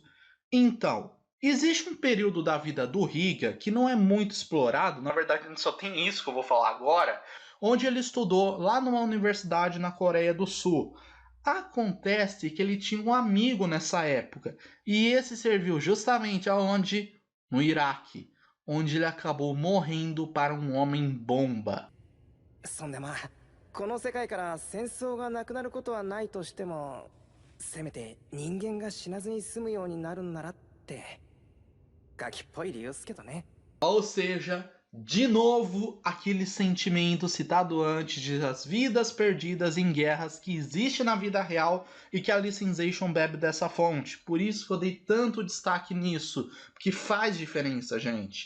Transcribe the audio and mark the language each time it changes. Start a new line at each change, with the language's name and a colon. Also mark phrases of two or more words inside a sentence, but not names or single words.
Portuguese: Então, existe um período da vida do Higa que não é muito explorado, na verdade a gente só tem isso que eu vou falar agora, onde ele estudou lá numa universidade na Coreia do Sul. Acontece que ele tinha um amigo nessa época, e esse serviu justamente aonde? No Iraque, onde ele acabou morrendo para um homem-bomba.
Japanese: そんでまあこの世界から戦争がなくなることはないとしてもせめて人間が死なずに済むようになるんならってガキっぽい理由っすけどね。
Portuguese: Ou seja, de novo, aquele sentimento citado antes de as vidas perdidas em guerras que existe na vida real e que a Alicization bebe dessa fonte. Por isso que eu dei tanto destaque nisso, porque faz diferença, gente.